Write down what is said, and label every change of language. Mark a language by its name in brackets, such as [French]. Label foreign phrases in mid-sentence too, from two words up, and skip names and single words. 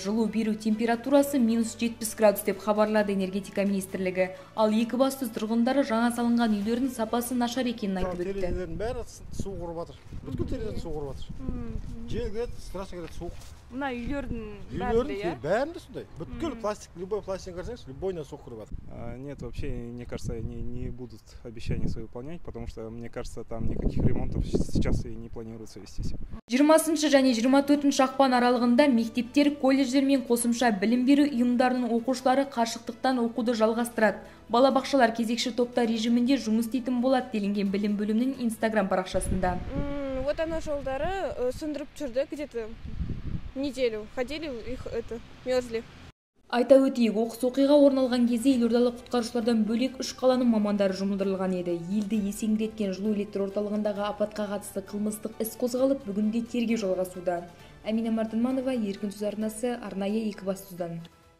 [Kazakh] Жылу беру температурасы -70 градус деп хабарлады энергетика министрлігі. Ал Екібастұз тұрғындары жаңа салынған үйлердің сапасы нашар екенін айтып өтті. Терезелердің бәрі су құрып жатыр. Бүткіл терезелер су құрып жатыр. Жел келеді, страшно келеді суық. Мына үйлердің бәрінде сондай. Бүткіл пластик, любой пластик қарсаңыз, любойына су құрып жатыр. [Russian] Нет, вообще, мне кажется, они не будут обещания свои выполнять, потому что, мне кажется, там никаких ремонтов сейчас и не планируется вестись. [Kazakh] 20 және 24 ақпан аралығында мектептер, колледждер мен қосымша білім беру ұйымдарының оқушылары қашықтықтан оқуды жалғастырады. Балабақшалар кезекші топта режимінде жұмыс істейтін болады делінген білім бөлімінің Instagram парақшасында. [Russian] Вот она [Kazakh] жолдары сөндіріп жүрді, [Russian] где-то неделю ходили, их мерзли. [Kazakh] Айта өтейік, оқыс оқиға орын алған кезде елордалық құтқарушылардан бөлек 3 қаланың мамандары жұмылдырылған еді. Елді есеңгіреткен жылу электр орталығындағы апатқа қатысты қылмыстық іс қозғалып, бүгінде тергеу жалғасуда. Амина Мартынманова, Еркін сөз арнасы, арнайы Екібастұздан.